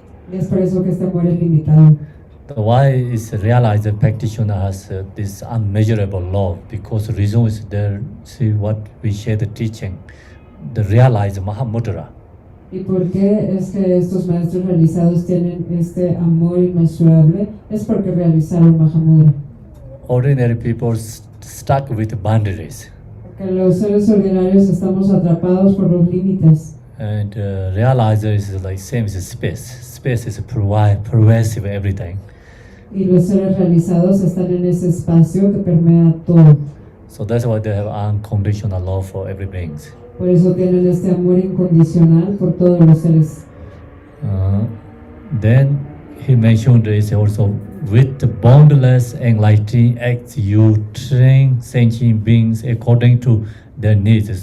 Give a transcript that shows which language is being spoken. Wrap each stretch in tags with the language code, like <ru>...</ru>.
<es>Y es por eso que este amor es limitado.</es> <en>Why is realized the practitioner has this unmeasurable love? Because the reason is there. See what we share the teaching, the realized Mahamudra.</en> <es>¿Y por qué es que estos maestros realizados tienen este amor inmesurable? Es porque realizaron Mahamudra.</es> <en>Ordinary people stuck with boundaries.</en> <es>Porque los seres ordinarios estamos atrapados por los límites.</es> <en>And realizer is like same as space. Space is pervasive everything.</en> <es>Y los seres realizados están en ese espacio que permea todo.</es> <en>So that's why they have unconditional love for every being.</en> <es>Por eso tienen este amor incondicional por todos los seres.</es> <en>Then he mentioned is also with the boundless enlightening acts you train sentient beings according to their needs.</en>